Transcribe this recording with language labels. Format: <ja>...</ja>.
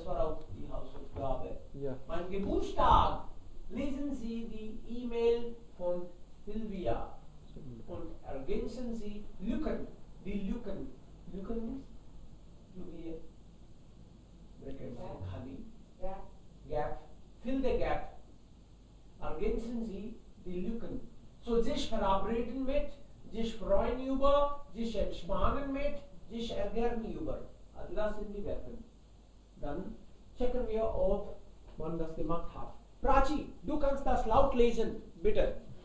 <de>das war auch die Hausaufgabe. Ja. Mein Geburtstag. Lesen Sie die E-Mail von Silvia und ergänzen Sie Lücken. Die Lücken. Lücken ist,</de> <hi>जो भी है, brackets में खाली, gap.</hi> <en>Fill the gap.</en> <de>Ergänzen Sie die Lücken. So sich verabreden mit, sich freuen über, sich entspannen mit, sich ärgern über. Also das sind die Verben. Dann checken wir, ob man das gemacht hat. Prachi, du kannst das laut lesen, bitte.</de>